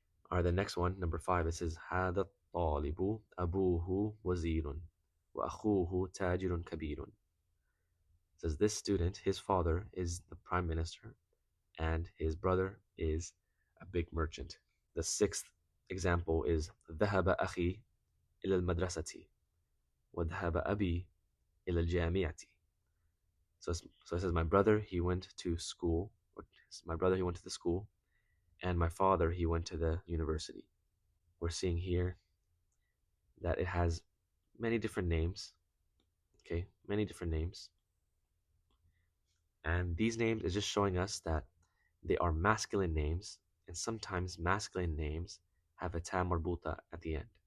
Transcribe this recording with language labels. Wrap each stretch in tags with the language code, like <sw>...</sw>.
<en>Or the next one, number 5, it says</en> <ar>هذا الطالب أبوه وزير وأخوه تاجر كبير.</ar> <en>It says this student, his father is the prime minister, and his brother is a big merchant. The 6th example is</en> <ar>ذهب أخي إلى المدرسة وذهب أبي إلى الجامعة.</ar> <en>So it says my brother, he went to school, the school, and my father, he went to the university. We're seeing here that it has many different names. Okay, many different names. And these names is just showing us that they are masculine names, and sometimes masculine names have a ta marbuta at the end.</en>